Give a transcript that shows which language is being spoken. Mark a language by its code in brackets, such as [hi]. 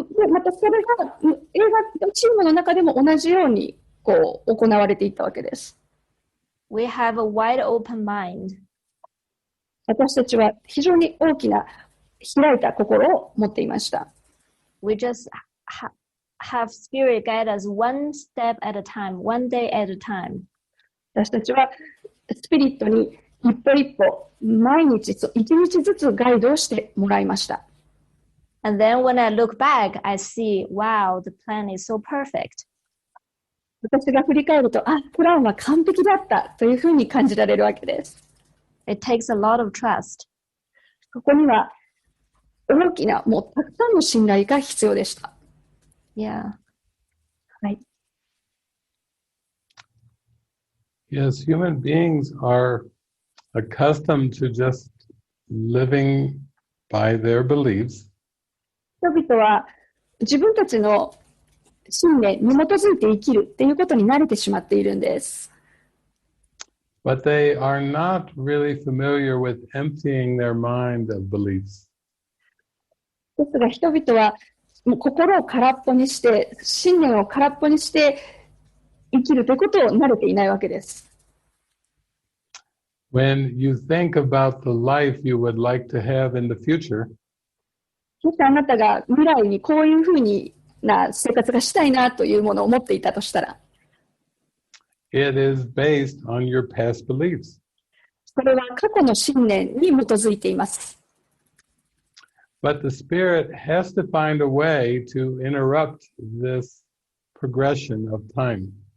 [ja] またそれが映画チームの中でも同じように行われていったわけです。 [en] We have a wide open mind. [ja] 私たちは非常に大きな開いた心を持っていました。 [en] We just have Spirit guide us one step at a time, one day at a time. [ja] 私たちはスピリットに一歩一歩、毎日一日ずつガイドをしてもらいました。 [en] And then when I look back, I see, wow, the plan is so perfect. [ja] 私が振り返ると、プランは完璧だったというふうに感じられるわけです。 [en] It takes a lot of trust. [ja] ここには大きな、もうたくさんの信頼が必要でした。 [en] Yeah. [ja] はい。 [en] Yes, human beings are accustomed to just living by their beliefs. [ja] 人々は自分たちの信念に基づいて生きるっていうことに慣れてしまっているんです。 [en] But they are not really familiar with emptying their mind of beliefs. [ja] ですが人々はもう心を空っぽにして、信念を空っぽにして生きるということを慣れていないわけです。 [en] When you think about the life you would like to have in the future, [ja] もしあなたが未来にこういうふうな生活がしたいなというものを持っていたとしたら、 [en] it is based on your past beliefs. [ja] それは過去の信念に基づいています。 [en] But the Spirit has to find a way to interrupt this progression of time.